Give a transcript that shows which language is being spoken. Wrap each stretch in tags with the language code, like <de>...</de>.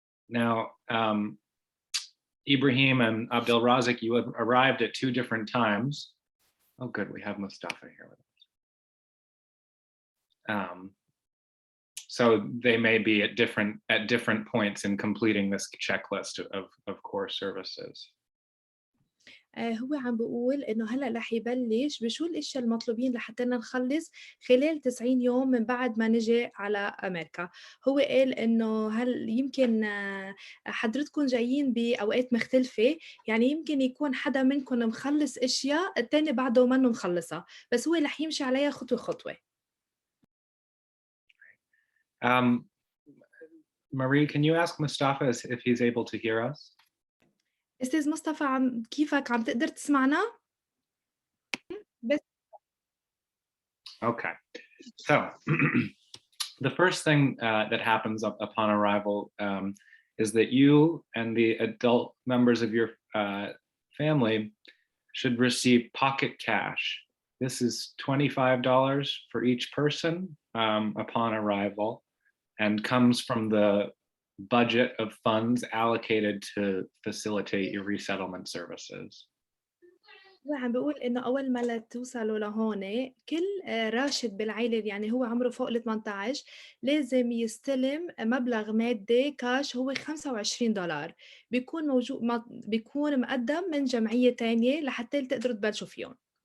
<en>Now, Ibrahim and Abdel Razik, you have arrived at two different times. Oh, good, we have Mustafa here with us. So they may be at different points in completing this checklist of core services.</en> <ar>هو عم بيقول إنه هلأ رح يبلش بشو الأشياء المطلوبين لحتى نخلّص خلال 90 يوم من بعد ما نيجي على أمريكا. هو قال إنه هل يمكن حضرتكم جايين بأوقات مختلفة، يعني يمكن يكون حدا منكم مخلّص أشياء التاني بعده منّه مخلّصها، بس هو رح يمشي عليها خطوة خطوة.</ar> <en>Marie, can you ask Mustafa if he's able to hear us?</en> <ar>أستاذ مصطفى كيفك عم تقدر تسمعنا؟ بس</ar> <en>Okay, so the first thing that happens upon arrival is that you and the adult members of your family should receive pocket cash This is $25 for each person upon arrival and comes from the budget of funds allocated to facilitate your resettlement services.</en> <ar>هو عم بيقول إنه أول ما توصلوا لهون كل راشد بالعيلة يعني هو عمره فوق ال18 لازم يستلم مبلغ مادي كاش هو $25 بيكون بيكون مقدم من جمعية تانية لحتى تقدروا تبلشوا فيهم.</ar>